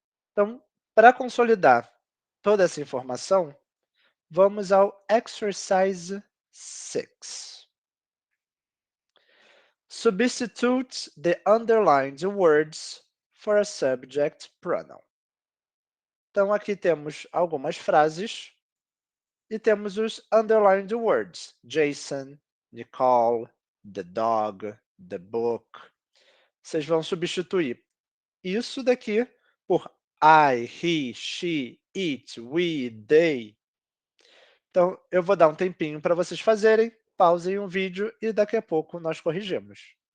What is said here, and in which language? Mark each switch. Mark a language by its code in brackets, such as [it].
[pt] Então, para consolidar toda essa informação, vamos ao exercise 6. [en] Substitute the underlined words for a subject pronoun. [pt] Então, aqui temos algumas frases e temos os underlined words. [en] Jason, Nicole, the dog, the book. [pt] Vocês vão substituir isso daqui por I, he, she, it, we, they. Então, eu vou dar um tempinho para vocês fazerem, pausem o vídeo e daqui a pouco nós corrigimos.